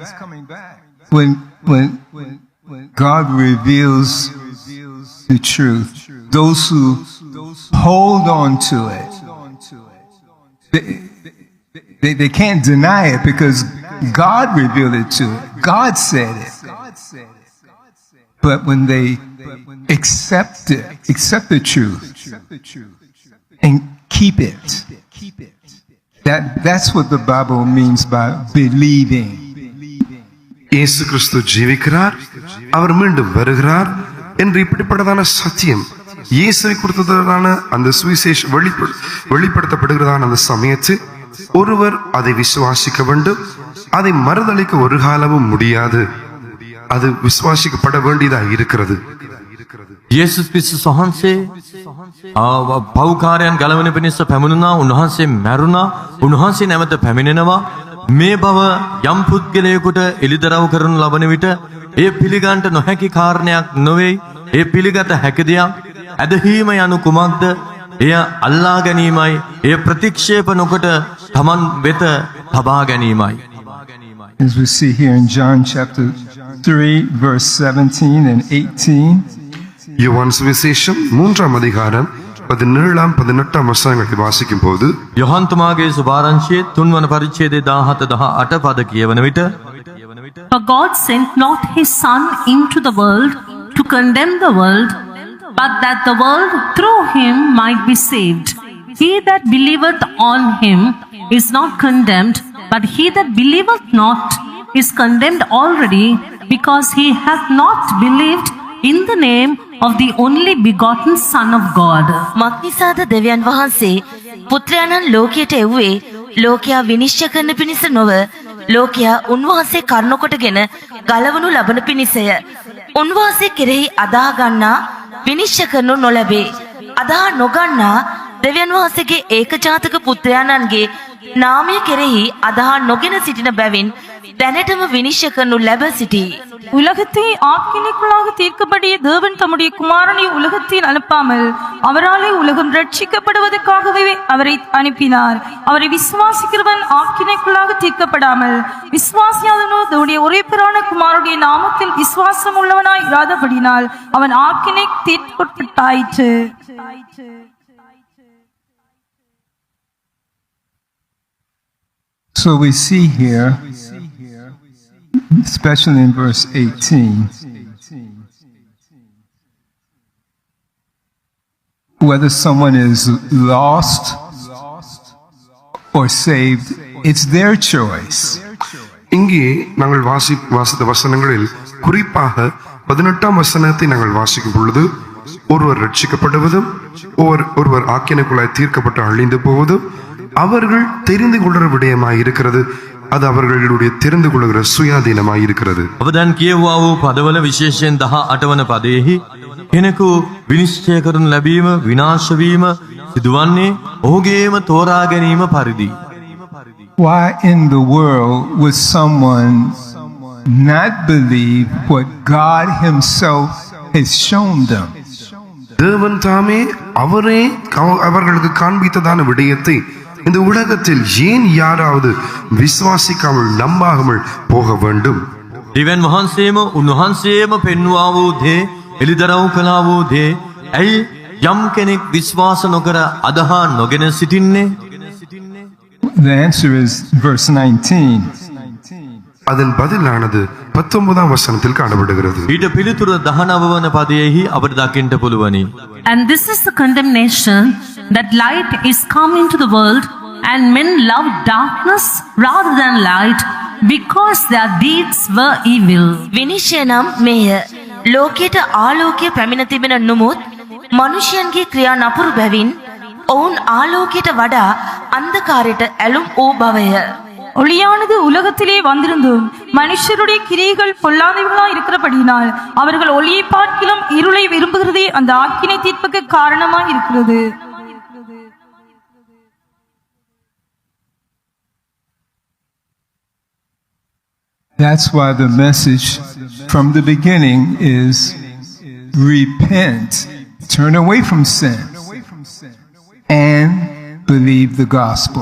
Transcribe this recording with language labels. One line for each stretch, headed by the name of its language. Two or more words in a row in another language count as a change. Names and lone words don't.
English: When God reveals the truth, those who hold on to it, they can't deny it because God revealed it to it. God said it. But when they accept the truth and keep it, that's what the Bible means by believing.
Tamil: இயேசு கிறிஸ்து ஜீவிக்கிறார், அவர் மீண்டும் வருகிறார் என்று இப்படிப்பட்டதான சத்தியம் இயேசுவை கொடுத்ததான அந்த சுவிசேஷ வெளிப்படுத்தப்படுகிறதான அந்த சமயத்தில் ஒருவர் அதை விசுவாசிக்க வேண்டும். அதை மறுதளிக்க ஒரு காலமும் முடியாது. அது விசுவாசிக்கப்பட வேண்டியதாக இருக்கிறது.
Sinhala: යේසුස් ක්‍රිස්තුස් වහන්සේ පව්කාරයන් ගලවන පිණිස පැමුණුණා. උන්වහන්සේ මැරුණා. උන්වහන්සේ නැවත පැමිණෙනවා. මේ බව යම් පුද්ගලයෙකුට එළිදරව් කරනු ලබන විට ඒ පිළිගන්නට නොහැකි කාරණයක් නොවේ. ඒ පිළිගත හැකි දෙයක්. ඇදහිීම යනු කුමක්ද? එය අල්ලා ගැනීමයි. එය ප්‍රතික්ෂේප නොකොට තමන් වෙත තබා ගැනීමයි.
English: As we see here in John chapter 3 verse 17 and 18,
Tamil: யோவான் சுவிசேஷம் 3ஆம் அதிகாரம் 17 18 வசனங்களை வாசிக்கும் போது
Sinhala: යොහන් තුමාගේ සුභාරංචියේ 3 වන පරිච්ඡේදයේ 17 18 පද කියවන විට
English: For God sent not his Son into the world to condemn the world, but that the world through him might be saved. He that believeth on him is not condemned, but he that believeth not is condemned already, because he hath not believed in the name of the only begotten Son of God.
Sinhala: මක්නිසාද දෙවියන් වහන්සේ පුත්‍රයාණන් ලෝකයට එව්වේ ලෝකයා විනිශ්චය කරන පිණිස නොව ලෝකයා උන්වහන්සේ කරුණ කොටගෙන ගලවනු ලබන පිණිසය. උන්වහන්සේ කෙරෙහි අදා ගන්නා විනිශ්චය කරනු නොලැබේ. අදා නොගන්නා දෙවියන් වහන්සේගේ ඒකජාතක පුත්‍රයාණන්ගේ නාමය කෙරෙහි අදා නොගෙන සිටින බැවින් දැනටම විනිශ්චය කරනු ලැබ සිටී.
Tamil: உலகத்தை ஆக்கினைக்குள்ளாக தீர்க்கப்படி தேவன் தம்முடைய குமாரனை உலகத்தில் அனுப்பாமல் அவராலே உலகம் ரட்சிக்கப்படுவதற்காகவே அவரை அனுப்பினார். அவரை விசுவாசிக்கிறவன் ஆக்கினைக்குள்ளாக தீர்க்கப்படாமல் விசுவாசியாதனோ தன்னுடைய ஒரே பேரான குமாரனுடைய நாமத்தில் விசுவாசம் உள்ளவனாய் இராதபடினால் அவன் ஆக்கினை தீர்க்கப்பட்டாயிற்று.
English: So we see here, especially in verse 18, whether someone is lost or saved, it's their choice.
Tamil: இங்கே நாங்கள் வாசித்த வசனங்களில் குறிப்பாக 18ஆம் வசனத்தை நாங்கள் வாசிக்கும் பொழுது ஒருவர் ரட்சிக்கப்படுவதும் ஒருவர் ஆக்கினைக்குள்ளாய் தீர்க்கப்பட்டு அழிந்து போவதும் அவர்கள் தெரிந்து கொள்கிற விடயமாய் இருக்கிறது. அது அவர்களுடைய தெரிந்து கொள்கிற சுயாதீனமாய் இருக்கிறது.
Sinhala: අවදන් කියවුවා වූ පදවල විශේෂයෙන් 18 වන පදයෙහි කෙනෙකු විනිශ්චය කරනු ලැබීම විනාශ වීම සිදුවන්නේ ඔහුගේම තෝරා ගැනීම පරිදි.
English: Why in the world would someone not believe what God Himself has shown them?
Tamil: தேவன் தாமே அவர்களுக்கு காண்பித்ததான விடயத்தை இந்த உலகத்தில் ஏன் யாராவது விசுவாசிக்காமல் நம்பாமல் போக வேண்டும்?
Sinhala: දිව්‍යන් වහන්සේම උන්වහන්සේම පෙන්වා වූ දේ එලිදරව් කළා වූ දේ ඇයි යම් කෙනෙක් විශ්වාස නොකර අදහා නොගෙන සිටින්නේ?
English: The answer is verse 19.
Tamil: அதன் பதிலானது 19ஆம் வசனத்தில் காணப்படுகிறது.
Sinhala: ඊට පිළිතුර 19 වන පදයෙහි අපට දකින්න පුළුවනි.
English: And this is the condemnation, that light is come into the world, and men loved darkness rather than light, because their deeds were evil.
Sinhala: විනිශ්චය නම් මේය. ලෝකයට ආලෝකය පැමිණ තිබෙන නමුත් මනුෂ්‍යයන්ගේ ක්‍රියා නපුරු බැවින් ඔවුන් ආලෝකයට වඩා අන්ධකාරයට ඇලුම් වූ බවය.
Tamil: ஒளியானது உலகத்திலே வந்திருந்தும் மனுஷருடைய கிரியைகள் பொல்லாதவர்களா இருக்கிறபடினால் அவர்கள் ஒளியை பார்க்கிலும் இருளை விரும்புகிறதே அந்த ஆக்கினை தீர்ப்புக்கு காரணமாய் இருக்கிறது.
English: That's why the message from the beginning is repent, turn away from sin, and believe the gospel.